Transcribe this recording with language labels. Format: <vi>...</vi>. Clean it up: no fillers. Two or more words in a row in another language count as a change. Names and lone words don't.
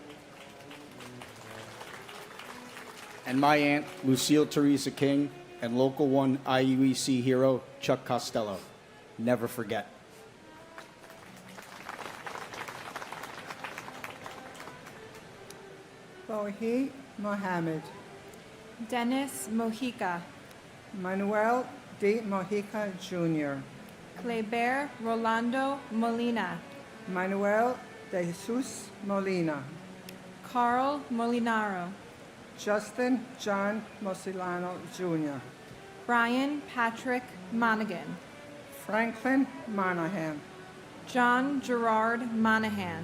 <en>and my aunt, Lucille Teresa King, and Local 1 IUEC hero, Chuck Costello. Never forget. Tawheed Mohammed, Dennis Mojica, Manuel D. Mojica Jr., Kleber Rolando Molina, Manuel de Jesus Molina, Carl Molinaro, Justin John Mosilano Jr., Brian Patrick Monaghan, Franklin Monahan, John Gerard Monahan,</en>